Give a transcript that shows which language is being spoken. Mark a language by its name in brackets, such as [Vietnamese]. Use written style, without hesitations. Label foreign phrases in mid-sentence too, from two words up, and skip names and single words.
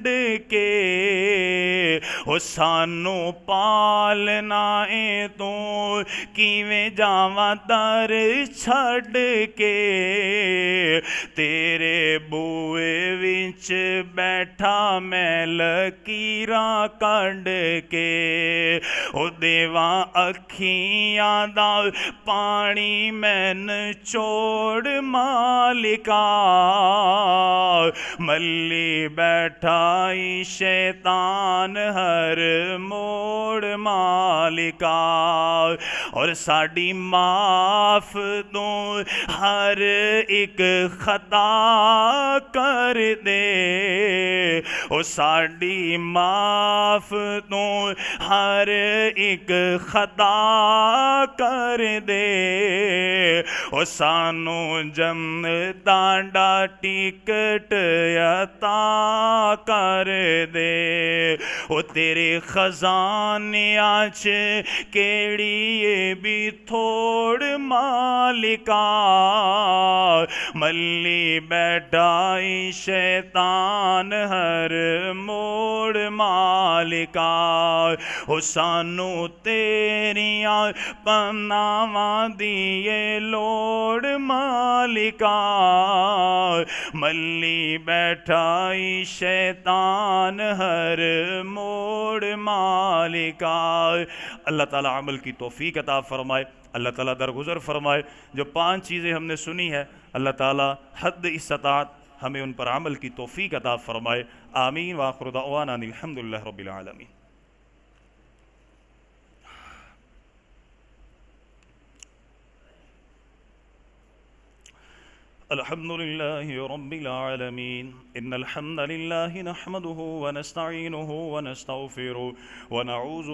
[Punjabi] کے، او سانو پالنا اے تو کیویں جاواں در چھڈ کے، تیرے بوئے وچ بیٹھا میں لکیراں کڈ کے، او دیواں اکھیاں دا پانی مین چوڑ مالکا، ملی بیٹھائی شیطان ہر موڑ مالکا، اور ساڈی معاف تو ہر ایک خطا کر دے، او ساڈی معاف تو ہر ایک خطا کر دے، او سانو جنتاں دا ٹکٹ عطا کر دے، او تیرے خزانیاں چ کیڑی اے بھی تھوڑ مالکا، ملی بیٹھائی شیطان ہر موڑ مالکا، او سانو تیریاں پناواں دیے لوڑ مالکا، ملی بیٹھائی شیطان ہر موڑ مالکا۔ [Urdu] اللہ تعالیٰ عمل کی توفیق عطا فرمائے، اللہ تعالیٰ درگزر فرمائے۔ جو 5 چیزیں ہم نے سنی ہے اللہ تعالیٰ حد استطاعت ہمیں ان پر عمل کی توفیق عطا فرمائے، آمین۔ [Arabic] وآخر دعوانا الحمدللہ رب العالمین۔ الحمد لله رب العالمين، إن الحمد لله نحمده ونستعينه ونستغفره ونعوذ